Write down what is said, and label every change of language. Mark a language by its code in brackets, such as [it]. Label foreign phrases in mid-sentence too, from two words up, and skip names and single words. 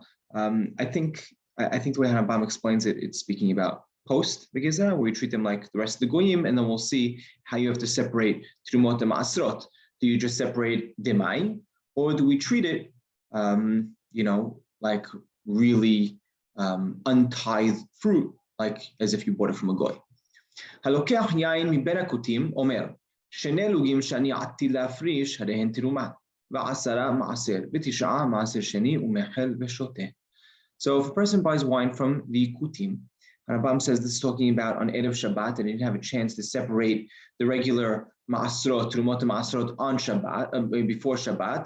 [en] I think the way Rambam explains it, it's speaking about post the Gezerah, where you treat them like the rest of the Goyim, and then we'll see how you have to separate Trumot and Ma'asrot. Do you just separate Demai, or do we treat it, like really untithed fruit, like as if you bought it from a Goy? [he] הלוקח יין מבין הכותים אומר שני לוגים שאני עתיד להפריש הרי הן תרומה. [en] So if a person buys wine from the Kutim, Rambam says this is talking about on [he] ערב שבת, [en] and he didn't have a chance to separate the regular [he] מעשרות, תרומות מעשרות [en] on Shabbat, before Shabbat.